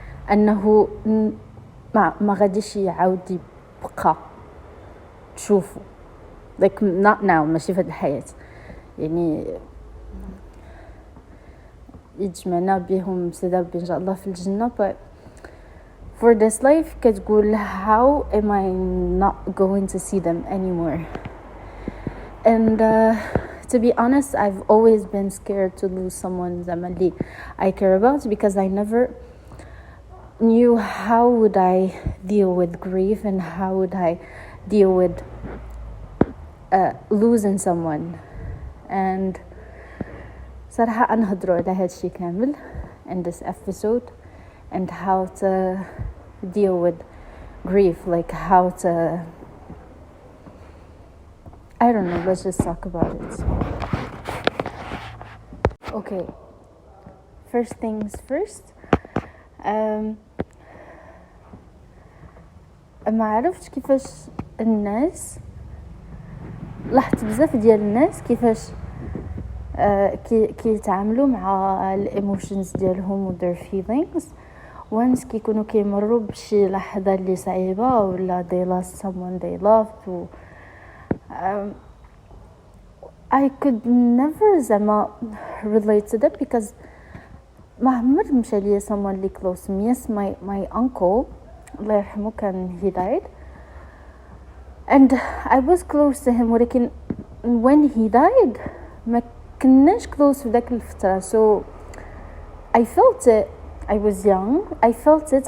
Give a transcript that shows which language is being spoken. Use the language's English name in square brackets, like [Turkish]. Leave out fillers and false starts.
[Arabic] أنه ما غاديش يعاود يبقى تشوفه [English] like not now [Arabic] ماشي في هذه الحياة يعني يجمعنا بهم سداب إن شاء الله في الجنة. [English] But for this life كتقول how am I not going to see them anymore and to be honest I've always been scared to lose someone زعما I care about because I never knew how would I deal with grief and how would I deal with losing someone. And [Arabic] صراحة نهضروا على هذا الشيء كامل [English] in this episode and how to deal with grief, like how to I don't know, let's just talk about it. Okay, first things first. [Arabic] ما عرفتش كيفاش الناس لاحظت بزاف ديال الناس كيفاش كيتعاملوا مع الايموشنز ديالهم و [English] their feelings once [Arabic] كيكونوا كيمروا بشي لحظه اللي صعيبه ولا [English] they lost someone they loved [Arabic] و [English] I could never [Arabic] زعما [English] relate to that because [Arabic] ما عمر مشى ليا someone اللي close to me. [English] Yes, my uncle [Arabic] الله يرحمه كان [English] he died and I was close to him ولكن when he died [Arabic] ما كناش [English] close [Arabic] في ذاك الفترة [English] so I felt it. I was young. I felt it.